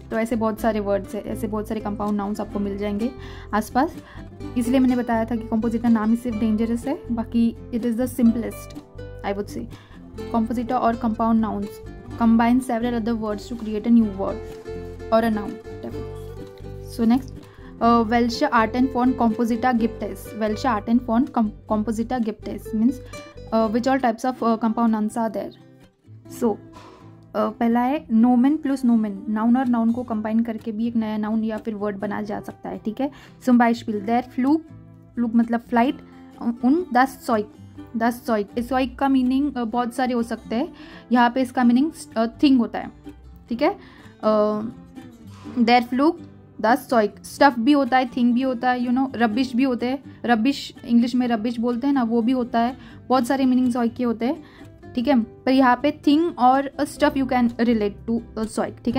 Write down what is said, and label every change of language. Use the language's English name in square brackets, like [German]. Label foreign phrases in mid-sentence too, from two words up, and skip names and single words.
[Hindi] तो ऐसे बहुत सारे वर्ड्स है, ऐसे बहुत सारे [English] compound nouns [Hindi] आपको मिल जाएंगे आसपास। इसलिए मैंने बताया था कि कॉम्पोजिटा नाम ही सिर्फ डेंजरस है, बाकी [English] it is the simplest I would say. Komposita aur compound nouns combine several other words to create a new word aur a noun. so next, [German] welche Arten von Composita gibt es? Welche Arten von Composita gibt es? [English] Means which all types of compound nouns are there? [Hindi] So पहला है [German] Nomen plus Nomen. [Hindi] नाउन और नाउन को कंबाइन करके भी एक नया नाउन या फिर वर्ड बना जा सकता है, ठीक है। [German] zum Beispiel der Flug मतलब फ्लाइट, und das Zeug। [Hindi] इस Zeug का मीनिंग बहुत सारे हो सकते हैं। यहाँ पे इसका मीनिंग थिंग होता है, ठीक है। der Flug, दस Zeug, स्टफ भी होता है, थिंग भी होता है, [English] you know, [Hindi] रबिश भी होते हैं। रबिश इंग्लिश में रबिश बोलते हैं ना, वो भी होता है। बहुत सारे मीनिंग Zeug के होते हैं, ठीक है। पर यहाँ पे थिंग और स्टफ [English] you can relate to [Hindi] Zeug, ठीक है।